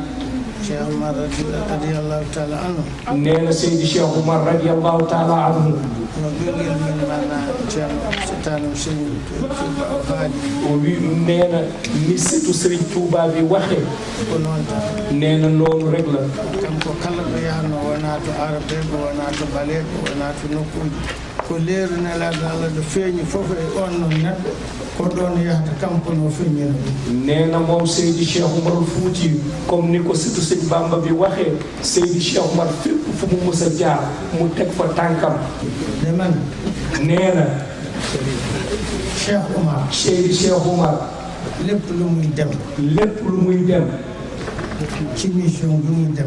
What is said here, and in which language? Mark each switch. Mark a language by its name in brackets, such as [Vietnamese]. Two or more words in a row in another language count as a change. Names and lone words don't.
[Arabic] Cheikh Oumar رضي الله تعالى عنه [Wolof] nee na Seydi Cheikh Oumar [Arabic] رضي الله تعالى عنه [Wolof] nee na ni sëtu Serigne Touba bi waxee nee na noonu rek la [Fula] kanko kala ɗo yahno wona to arabe ko wona to baleɓe wona to nokkuji ko leeru nelaɗo Allah ɗo feeñi fof e on noon neɗɗo ko ɗon yahata kanko no feeñira ɗum [Wolof] nee na moom Seydi Cheikh Oumar Fouti comme ni ko surtout sëñ Bamba bi waxee Seydi Cheikh Oumar fépp fu mu mës a jaar mu teg fa tànkam de man nee na Cheikh Oumar Seydi Cheikh Oumar lépp lu muy dem ci mission bi muy dem